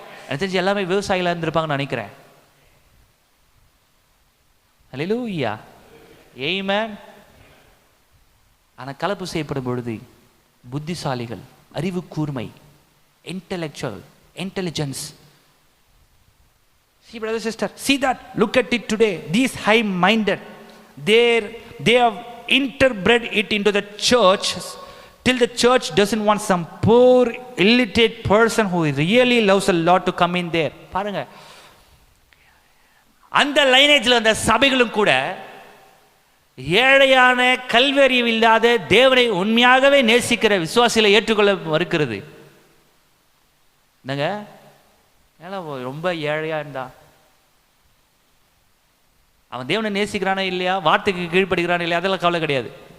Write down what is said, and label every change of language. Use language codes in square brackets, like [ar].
[ta] எனக்கு தெரிஞ்சு எல்லாமே விவசாயிகளாக இருந்திருப்பாங்கன்னு நினைக்கிறேன். அல்லேலூயா. ஆமென். ஆனால் கலப்பு செய்யப்படும் பொழுது புத்திசாலிகள், அறிவு கூர்மை, intelligence. [en] See brother sister, see that, look at it today. These high minded, they have interbred it into the church till the church doesn't want some poor illiterate person who really loves the Lord to come in there. [ta] பாருங்க, அந்த லைனேஜில் அந்த சபைகளும் கூட ஏழையான கல்வியறிவு இல்லாத தேவனை உண்மையாகவே நேசிக்கிற விசுவாசிகளை ஏற்றுக்கொள்ள மறுக்கிறது. என்னங்க ரொம்ப ஏழையா இருந்தா அவன் தேவனை நேசிக்கிறானா இல்லையா, வார்த்தைக்கு கீழ்ப்படுகிறானா இல்லையா, அதெல்லாம் கவலை கிடையாது.